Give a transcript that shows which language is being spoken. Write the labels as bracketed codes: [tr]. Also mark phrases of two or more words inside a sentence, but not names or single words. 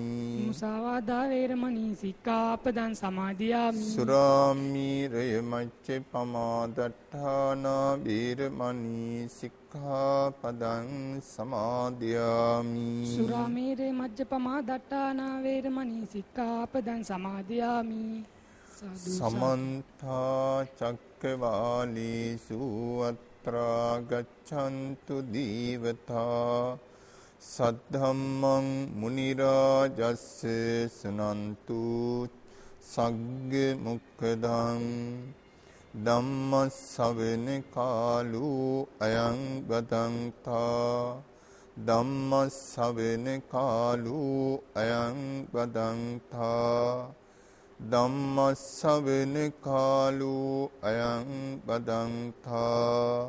[pi] මුසාවාදා වේරමණී සික්ඛාපදං සමාදියාමි. සුරාමීරය මච්ච පමාදට්ඨානා වීරමණී සික්ඛාපදං සමාදියාමි. සුරාමේරේ මජ්ජපමා දට්ඨානා වේරමණී සික්ඛාපදං සමාදියාමි. සමන්ත චක්කවාලේසු අත්‍රා ගච්ඡන්තු දීවතා සද්ධම්මං මුනි රාජස්ස සුනන්තු සග්ග මොක්ඛදං ධම්ම ශ්‍රවණ කාලෝ අයං බදන්තා ධම්ම ශ්‍රවණ කාලෝ අයං බදන්තා ධම්ම ශ්‍රවණ කාලෝ අයං බදන්තා.